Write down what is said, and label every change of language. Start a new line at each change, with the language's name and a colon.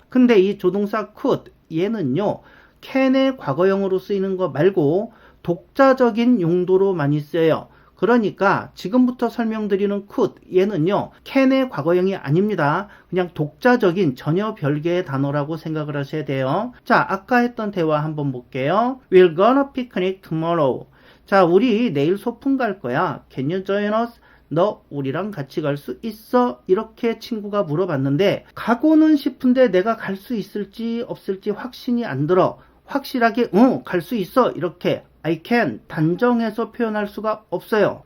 Korean: 근데 이 조동사 could 얘는요 can의 과거형으로 쓰이는 거 말고 독자적인 용도로 많이 쓰여요. 그러니까 지금부터 설명드리는 could 얘는요 can의 과거형이 아닙니다. 그냥 독자적인 전혀 별개의 단어라고 생각을 하셔야 돼요. 자, 아까 했던 대화 한번 볼게요.
English: We're gonna picnic tomorrow.
Korean: 자, 우리 내일 소풍 갈 거야.
English: Can you join us?
Korean: 너 우리랑 같이 갈 수 있어? 이렇게 친구가 물어봤는데 가고는 싶은데 내가 갈 수 있을지 없을지 확신이 안 들어. 확실하게 갈 수 있어 이렇게 I can 단정해서 표현할 수가 없어요.